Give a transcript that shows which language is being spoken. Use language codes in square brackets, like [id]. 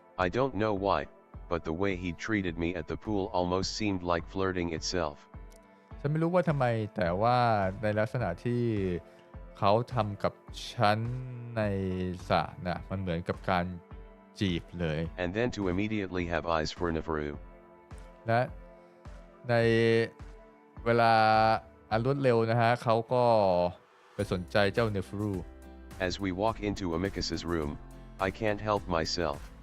[en] I don't know why, but the way he treated me at the pool almost seemed like flirting itself. [th] ฉันไม่รู้ว่าทำไมแต่ว่าในลักษณะที่เขาทำกับฉันในสระนะมันเหมือนกับการจีบเลย [en] And then to immediately have eyes for Nefru. [th] และในเวลาอันรวดเร็วนะฮะเขาก็ไปสนใจเจ้าเนฟูรู [en] As we walk into Amicus's room, I can't help myself.